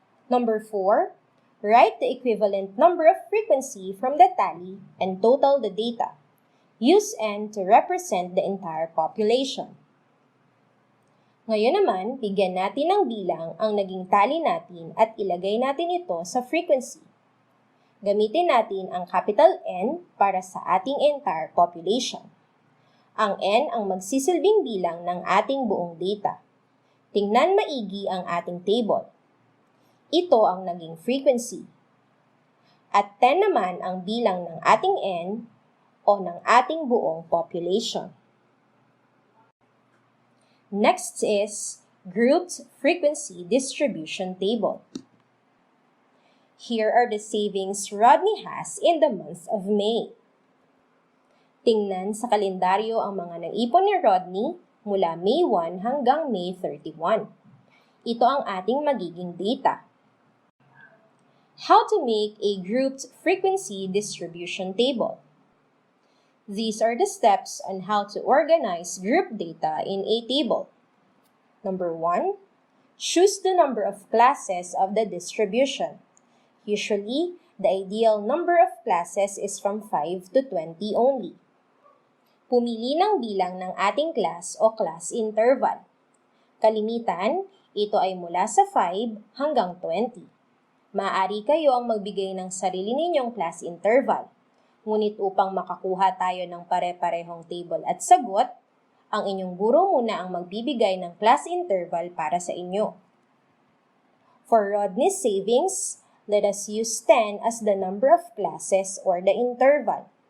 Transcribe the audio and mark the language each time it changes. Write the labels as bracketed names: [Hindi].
[English] Number 4, write the equivalent number of frequency from the tally and total the data. Use N to represent the entire population. [Filipino] Ngayon naman, bigyan natin ng bilang ang naging tally natin at ilagay natin ito sa frequency. Gamitin natin ang capital N para sa ating [English] entire population. [Filipino] Ang N ang magsisilbing bilang ng ating buong data. Tingnan maigi ang ating table. Ito ang naging frequency. At 10 naman ang bilang ng ating N o ng ating buong population. [English] Next is grouped frequency distribution table. Here are the savings Rodney has in the month of May. [Filipino] Tingnan sa kalendaryo ang mga naipon ni Rodney mula May 1 hanggang May 31. Ito ang ating magiging data. [English] How to make a grouped frequency distribution table. These are the steps on how to organize group data in a table. Number 1, choose the number of classes of the distribution. Usually, The ideal number of classes is from 5 to 20 only. [Filipino] Pumili ng bilang ng ating class o class interval. Kalimitan, ito ay mula sa 5 hanggang 20. Maaari kayo ang magbigay ng sarili ninyong class interval. Ngunit upang makakuha tayo ng pare-parehong table at sagot, ang inyong guro muna ang magbibigay ng class interval para sa inyo. [English] For Rodney's savings, let us use 10 as the number of classes or the interval.